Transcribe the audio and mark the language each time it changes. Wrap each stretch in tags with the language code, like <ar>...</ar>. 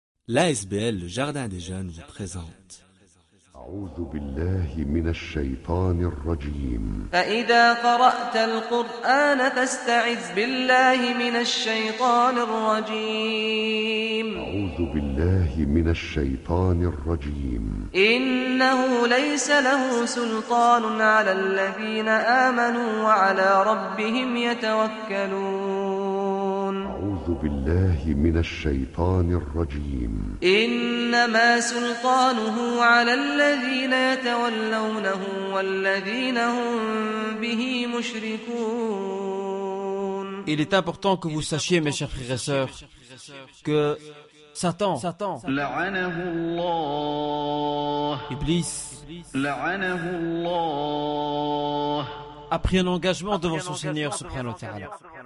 <fr>L'ASBL, le Jardin des Jeunes, vous présente.</fr> <ar>أعوذ بالله من الشيطان الرجيم. فإذا قرأت القرآن فاستعذ بالله من الشيطان الرجيم. أعوذ بالله من الشيطان الرجيم. إنه ليس له سلطان على الذين آمنوا وعلى ربهم يتوكلون. أعوذ بالله من الشيطان الرجيم. إنما سلطانه على الذين يتولونه والذين هم به مشركون.</ar> <fr>Il est important que vous sachiez, mes chers frères et sœurs, que Satan,</fr> <ar>لعنه الله,</ar> <fr>Iblis,</fr> <ar>لعنه الله,</ar> <fr>a pris un engagement devant son Seigneur,</fr> <ar>subhanahu wa ta'ala.</ar>